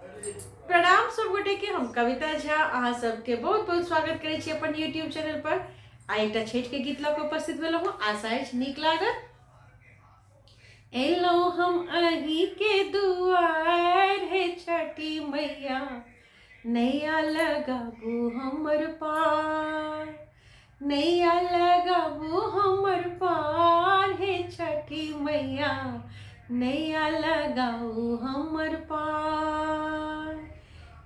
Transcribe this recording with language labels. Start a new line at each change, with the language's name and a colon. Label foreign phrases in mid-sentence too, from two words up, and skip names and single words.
Maithili: प्रणाम सब गोटे के। हम कविता झा अहाँ सबके बहुत बहुत स्वागत करे छी अपन यूट्यूब चैनल पर। आ एक छठ के गीत लऽ के उपस्थित भेलहुँ हूँ। आशा अछि नीक लागत। एलहुँ हम अहीं के दुआर हे छठी मैया, नैया लगाबू हमर पार, नैया लगाबू हमर पार हे छठी मैया, नैया लगाऊ हमर पार।